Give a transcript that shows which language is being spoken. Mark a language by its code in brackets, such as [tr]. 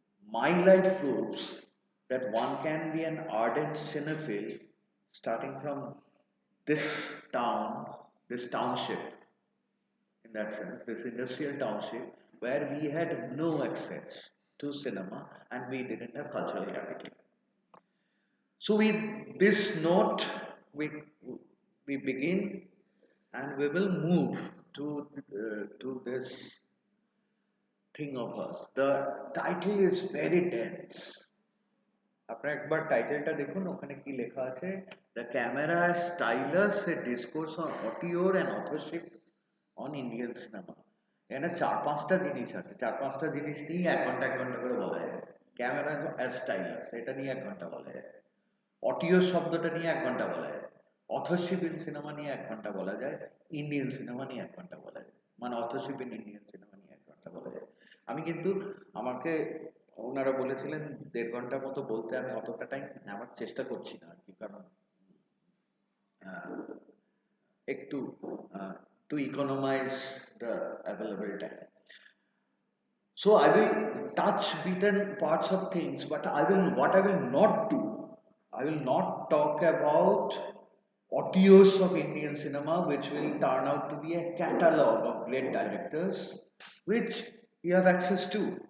[en] my life proves that one can be an ardent cinephile starting from this town, this township, in that sense, this industrial township, where we had no access to cinema and we didn't have cultural capital. So, with this note, we, we begin and we will move to this thing of hers. The title is very dense. [bn] আপনারা একবার টাইটেলটা দেখুন, ওখানে কি লেখা আছে, [en] The camera stylus a discourse on auteur and authorship in Indian cinema. [bn] এখানে 4-5টা জিনিস আছে, 4-5টা জিনিস নিয়ে 1 ঘন্টা করে বলা যায়। ক্যামেরা স্টাইলাস এটা নিয়ে 1 ঘন্টা বলা যায়, অটিওর শব্দটা নিয়ে 1 ঘন্টা বলা যায়, অথরশিপ ইন সিনেমা নিয়ে 1 ঘন্টা বলা যায়, ইন্ডিয়ান সিনেমা নিয়ে 1 ঘন্টা বলা যায়, মানে অথরশিপ ইন ইন্ডিয়ান সিনেমা নিয়ে 1 ঘন্টা বলা যায়। আমি কিন্তু আমাকে ওনারা বলেছিলেন 1.5 ঘন্টার মতো বলতে, আমি অতটা টাইম নেওয়ার চেষ্টা করছি না আর কি, কারণ একটু [en] to economize the available time. So I will touch beaten parts of things, but what I will not do, I will not talk about audios of Indian cinema, which will turn out to be a catalogue of great directors, which you have access to.